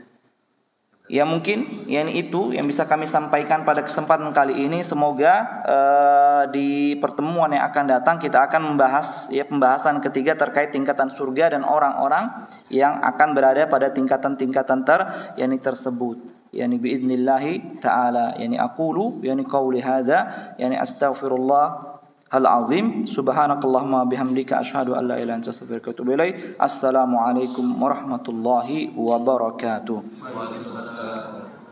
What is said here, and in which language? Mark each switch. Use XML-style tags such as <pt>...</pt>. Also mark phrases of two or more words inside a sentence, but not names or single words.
<id>Ya, mungkin yakni itu yang bisa kami sampaikan pada kesempatan kali ini. Semoga di pertemuan yang akan datang kita akan membahas ya pembahasan ketiga terkait tingkatan surga dan orang-orang yang akan berada pada tingkatan-tingkatan yakni tersebut.</id> <ar>يعني بإذن الله تعالى، يعني أقول يعني قولي هذا يعني أستغفر الله العظيم، سبحانك اللهم وبحمدك أشهد أن لا إله إلا أنت أستغفرك وأتوب إليك. السلام عليكم ورحمة الله وبركاته.</ar>